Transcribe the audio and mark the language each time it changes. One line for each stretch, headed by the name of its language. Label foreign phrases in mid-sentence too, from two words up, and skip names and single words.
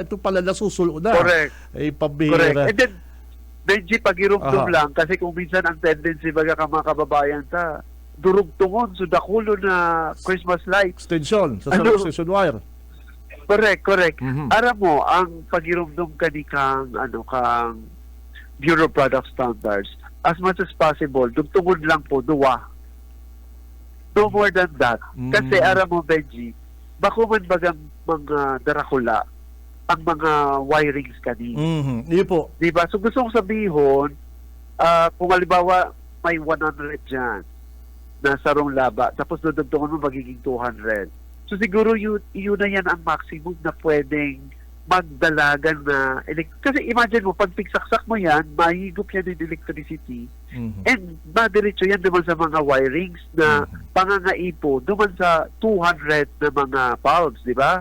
Bikol: Ito pala nasusulo na. Pambihira. And then, Benji, pag-irugtong lang, kasi kung minsan ang tendency baga ka mga kababayan durugtungon, so dakulo na
English: Christmas lights. Extension, sa extension wire.
Bikol: Correct. Aram mo, ang pag-irugtong kang Bureau of Product Standards,
English: as much as possible,
Bikol: dugtungon lang po, duwa.
English: No more than that.
Bikol: Kasi aram mo, Benji, bako man bagang mga darakula, ang mga wirings kani. Iyo po. Diba?
Filipino: So gusto kong sabihin, kung halimbawa may 100 dyan na sarong laba, tapos dudugtungan mo magiging 200.
Bikol: So siguro yun na yan ang maximum na pwedeng magdalagan na kasi imagine mo, pag pigsaksak mo yan, mahigop yan ng electricity and madiretso yan naman sa mga wirings na pangangaipo naman sa 200 na mga bulbs, di ba?